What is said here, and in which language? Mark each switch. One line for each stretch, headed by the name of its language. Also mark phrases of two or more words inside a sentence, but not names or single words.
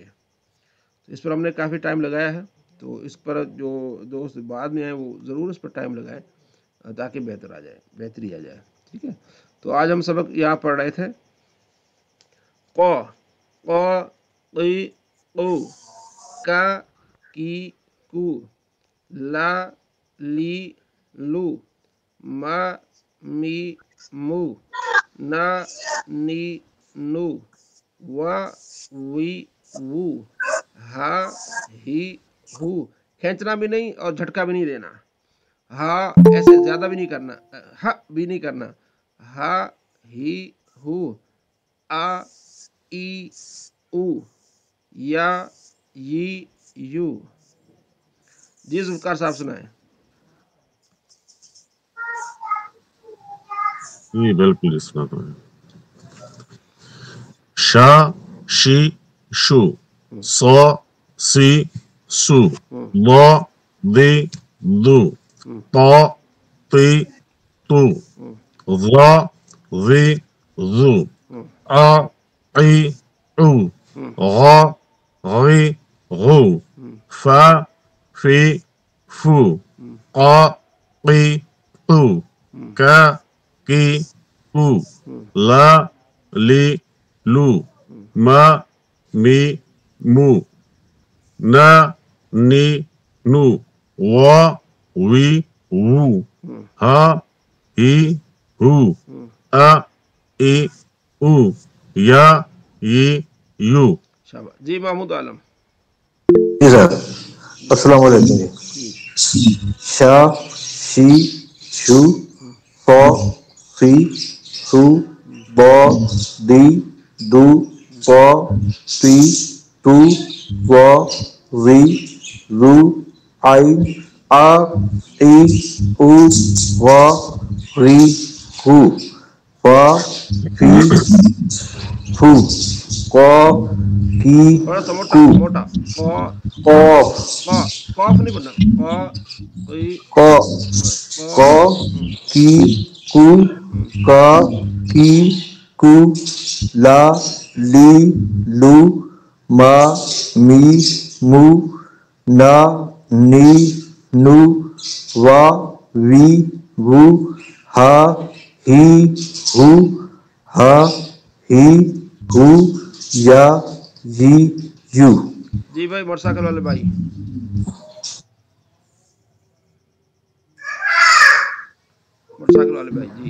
Urdu: تو اس پر ہم نے کافی ٹائم لگایا ہے، تو اس پر جو دوست بعد میں آئے وہ ضرور اس پر ٹائم لگائیں تاکہ بہتری آ جائے. ٹھیک ہے. تو آج ہم سبق یہاں پڑھ رہے تھے
Arabic: قو، قو، قی، قو، کا، کی، کو، لا، لی، لو، ما، می، مو، نا، نی، نو، وا، وی، وو، ہا، ہی، ہو.
Urdu: کھینچنا بھی نہیں اور جھٹکا بھی نہیں دینا. ہا ایسے زیادہ بھی نہیں کرنا، ہا بھی نہیں کرنا.
Arabic: ہا، ہی، ہو، آ، ای، او، یا، ی، یو.
Urdu: جی ذوالفقار صاحب سنائیں. جی بالکل اس طرح ہے.
Arabic: شا شی شو، سو سی سو، ضا دی دو، طا تی تو، ظا ذی ذو، آ عی او، غا غی غو، فا فی فو، قا قی قو، کا کی کو، لا لی لو، ما می مو، نا نی نو، وا وی وو، ہا ہی ہو، آ ای او، یا ی یو.
Urdu: شاباش. جی محمود عالم. جی سر
Arabic: السلام علیکم. جی شا شی شو، سو سی سو، با دی دو، پا تی تو، وا وی زو، آئی آ ای او، وا ری ہو، فا فی فو، قا کی
Urdu: تھوڑا سا
Arabic: کو،
Urdu: موٹا. قاف قاف نہیں بننا.
Arabic: قا قی قا قا کی کو، کا کی کو لا لی لو ما می مو نا نی نو وا وی وو ہا ہی ہو ہا ہی ہو یا جی یو.
Urdu: جی بھائی موٹر سائیکل والے بھائی. موٹر سائیکل والے بھائی جی.